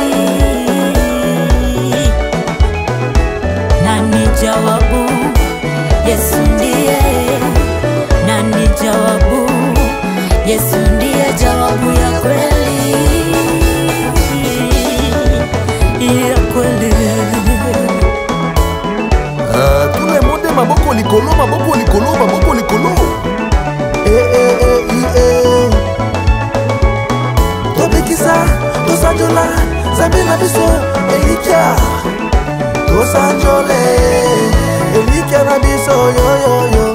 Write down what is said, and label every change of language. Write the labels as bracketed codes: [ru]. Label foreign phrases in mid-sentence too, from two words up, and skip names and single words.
[sw] Nani jawabu, Yesu ndiye. Nani jawabu, Yesu ndiye jawabu ya kweli, ya kweli. [fr] Tout le monde [ln] maboko likolo, maboko likolo, maboko likolo. Tobikisa, tosanjola, Zabina biso, Elikia. Tosanjole, Elikia na biso, yo yo yo.